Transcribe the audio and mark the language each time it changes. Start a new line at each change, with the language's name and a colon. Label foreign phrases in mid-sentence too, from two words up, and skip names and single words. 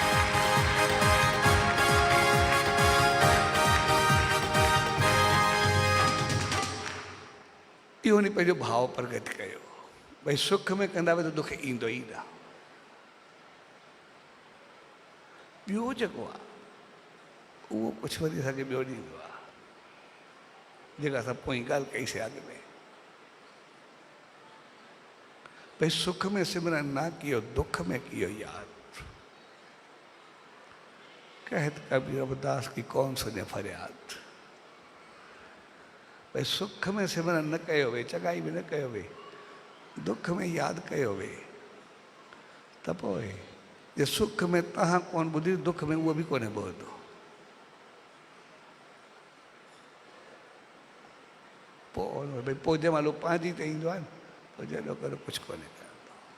Sindhi: इहो वञी पंहिंजो भाव प्रगट कयो। भई सुख में कंदा त दुख ईंदो ई न। ॿियो जेको आहे उहो कुझु वरी असांखे ॿियो ॾींदो आहे, जेका असां पोइ ॻाल्हि कईसीं अॻ में।
Hindi: भई सुख में सिमरन ना कियो, दुख में कियो याद। कहत कबीर रविदास की कौन सुने फरियाद।
Sindhi: भई सुख में सिमरन न कयो वे, चङाई बि न कयो वे, दुख में यादि कयो वे, त पोइ जे सुख में तव्हां कोन ॿुधी, दुख में उहो बि कोन्हे ॿुधंदो। पोइ भई पोइ जंहिं महिल पंहिंजी त ईंदो आहे न, पोइ जॾो करे कुझु कोन्हे कंदो।